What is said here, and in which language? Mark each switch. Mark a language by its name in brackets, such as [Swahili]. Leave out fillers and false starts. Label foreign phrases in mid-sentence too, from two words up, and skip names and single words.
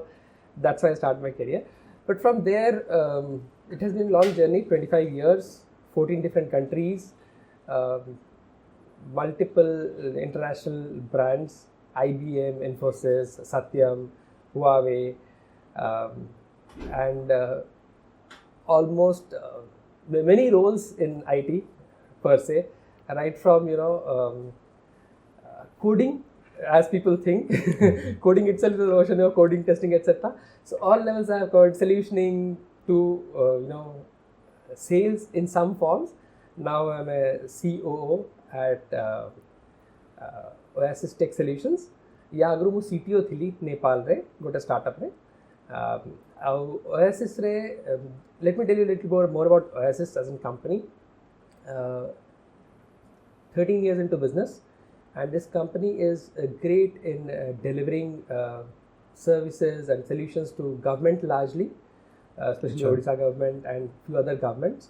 [English] That's why I started my career. But from there it has been a long journey, 25 years, 14 different countries, multiple international brands, IBM, Infosys, Satyam, Huawei, and almost many roles in IT per se, right from coding, as people think. Coding itself is an ocean of coding, testing, etc. So all levels I have covered, solutioning to sales in some forms. Now I'm a COO at Oasys Tech Solutions. [Odia] ଯା ଆଗୁ ମୁ CTO ଥିଲି ନେପାଳ ରେ ଗୋଟେ ଷ୍ଟାର୍ଟଅପ ରେ Oasys ରେ [English] let me tell you a little more about Oasys as a company. 13 years into business, and this company is great in delivering services and solutions to government largely, especially Odisha government and few other governments.